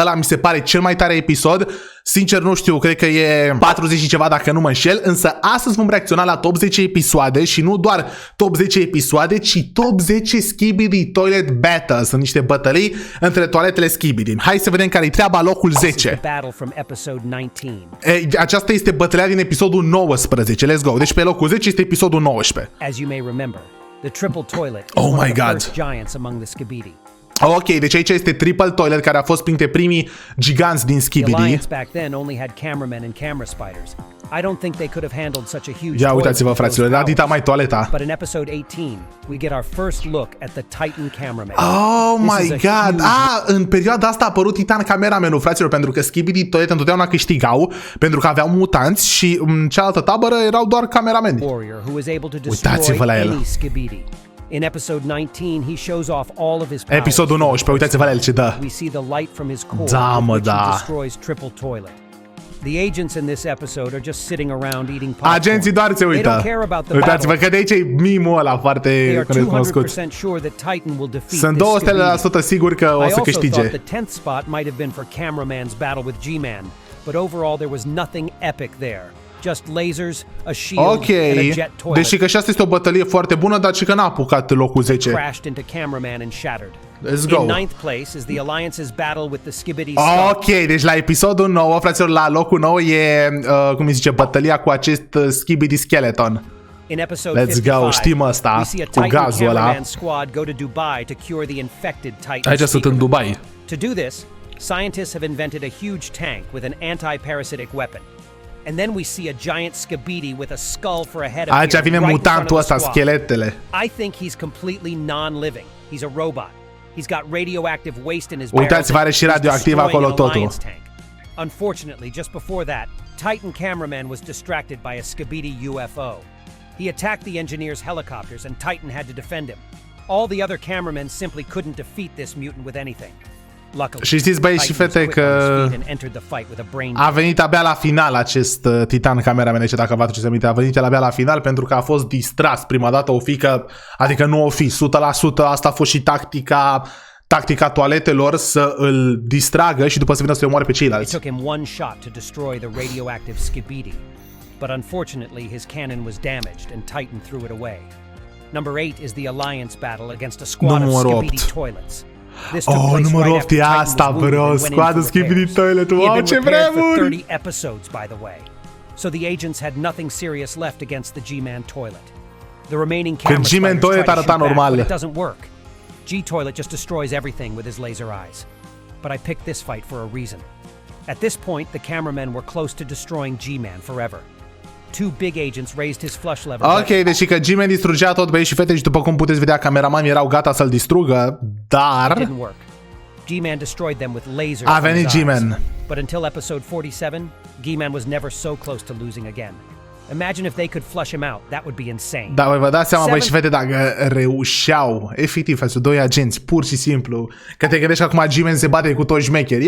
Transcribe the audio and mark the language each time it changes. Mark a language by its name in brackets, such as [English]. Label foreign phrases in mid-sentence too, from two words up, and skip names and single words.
[Romanian] Ăla mi se pare cel mai tare episod. Sincer, nu știu, cred că e 40 și ceva dacă nu mă înșel, însă astăzi vom reacționa la top 10 episoade și nu doar top 10 episoade, ci top 10 Skibidi Toilet Battles. Sunt niște bătălii între toaletele Skibidi. Hai să vedem care-i treaba, locul 10. Aceasta este bătălia din episodul 19. [English] Let's go. [Romanian] Deci pe locul 10 este episodul 19. [English] Oh my god. [Romanian] Ok, deci aici este Triple Toilet, care a fost printre primii giganți din Skibidi. Ia uitați-vă, fraților, era dita mai toaleta. [English] Oh my god! [Romanian] În perioada asta a apărut Titan Cameramenul, fraților, pentru că Skibidi Toilet întotdeauna câștigau, pentru că aveau mutanți și în cealaltă tabără erau doar camerameni. Uitați-vă la el. [English] In episode 19, he shows off all of his powers. [Romanian] Episodul 19, uitați-vă la el ce dă. [English] We see the light from his core, which destroys Triple Toilet. The agents in this episode are just sitting around eating popcorn. [Romanian] Agenții doar se uită. Uitați-vă că de aici e meme-ul ăla foarte cunoscut. Sunt 200% sigur că o să câștige. [English] The 10th spot might have been for cameraman's battle with G-Man, but overall there was nothing epic there. Just lasers, a shield, and a jet toilet. [Romanian] Deși că și asta este o bătălie foarte bună, dar și că n-a apucat locul 10. [English] Crashed into cameraman and shattered. Let's go. In 9th place is the Alliance's battle with the Skibidi. [Romanian] Ok, deci la episodul 9, fraților, la locul 9 e, cum îi zice, bătălia cu acest Skibidi Skeleton. [English] In episode Let's go, [Romanian] știm asta, cu gazul ăla. Aici sunt în Dubai. [English] To do this, scientists have invented a huge tank with an anti-parasitic weapon. And then we see a giant Skibidi with a skull for a head. [Romanian] Aici vine mutantul ăsta, scheletele. [English] I think he's completely non-living. He's a robot. He's got radioactive waste in his barrel. [Romanian] Uitați-vă, are și radioactiv acolo totul. [English] Unfortunately, just before that, Titan cameraman was distracted by a Skibidi UFO. He attacked the engineer's helicopters and Titan had to defend him. All the other cameramen simply couldn't defeat this mutant with anything. [Romanian] Și știți, băieți și fete, că a venit abia la final acest Titan Cameraman, dacă vă aduceți aminte, a venit abia la final pentru că a fost distras prima dată o fică, adică nu o fi, 100%, asta a fost și tactica toaletelor, să îl distragă și după să vină să-i omoare pe ceilalți. [English] It took him one shot to destroy the radioactive Skibidi, but unfortunately his cannon was damaged and Titan threw it away. Number 8 is the Alliance battle against a squad of Skibidi toilets. [Romanian] Numărul 8 e asta, bro. Scoadă Skibidi Toilet. Wow, ce vremuri! [English] 30 episodes, by the way. So the agents had nothing serious left against the G-Man toilet. The remaining camera [Romanian] G-Man toilet arăta normal. [English] But it doesn't work. G-Toilet just destroys everything with his laser eyes. But I picked this fight for a reason. At this point, the cameramen were close to destroying G-Man forever. Two big agents raised his flush lever. [Romanian] Ok, deci că G-Man distrugea tot, băieți și fete, și după cum puteți vedea, cameramanii erau gata să-l distrugă, dar [English] G-Man destroyed them with lasers. [Romanian] A venit G-Man. [English] But until episode 47, G-Man was never so close to losing again. Imagine if they could flush him out. That would be insane. [Romanian] Da, vă dați seama, băieți și fete, dacă reușeau, efectiv, față doi agenți, pur și simplu, că te gândești că acum G-Man se bate cu toți șmecherii.